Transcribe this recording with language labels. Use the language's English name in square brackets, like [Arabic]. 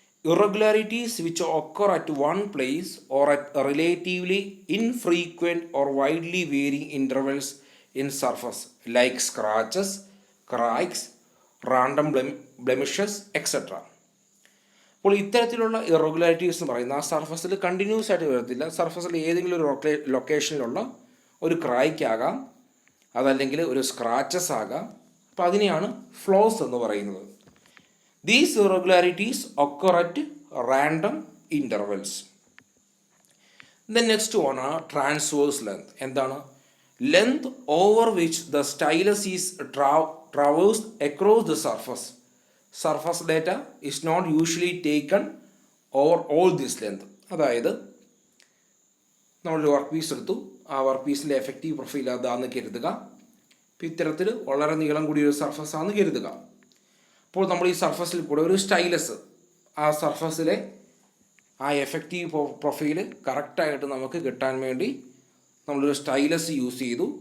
[English] Irregularities which occur at one place or at relatively infrequent or widely varying intervals in surface like scratches, cracks, random blemishes, etc. [Malayalam] അപ്പോൾ ഇത്തരത്തിലുള്ള irregularities എന്ന് പറയുന്നത് ആ സർഫസിൽ continuous ആയിട്ട് വരത്തില്ല. സർഫസിൽ ഏതെങ്കിലും ഒരു ലൊക്കേഷനിലുള്ള ഒരു ക്രാക്ക് ആകാം, അതല്ലെങ്കിൽ ഒരു സ്ക്രാച്ചസ് ആകാം. അപ്പോൾ അതിനെയാണ് ഫ്ലോസ് എന്ന് പറയുന്നത്. [English] These irregularities occur at random intervals. The next one ആണ് transverse length. [Malayalam] എന്താണ്? [English] Length over which the stylus is traversed across the surface. Surface data is not usually taken over all this length. [Malayalam] അതായത് നമ്മളൊരു work piece എടുത്തു, ആ work പീസിൻ്റെ effective profile അതാണെന്ന് കരുതുക. അപ്പോൾ ഇത്തരത്തിൽ വളരെ നീളം കൂടിയ ഒരു സർഫസ് ആണെന്ന് കരുതുക. അപ്പോൾ നമ്മൾ ഈ സർഫസിൽ കൂടെ ഒരു സ്റ്റൈലസ്, ആ സർഫസിലെ ആ എഫക്റ്റീവ് പ്രൊഫൈൽ കറക്റ്റായിട്ട് നമുക്ക് കിട്ടാൻ വേണ്ടി നമ്മളൊരു സ്റ്റൈലസ് യൂസ് ചെയ്തു.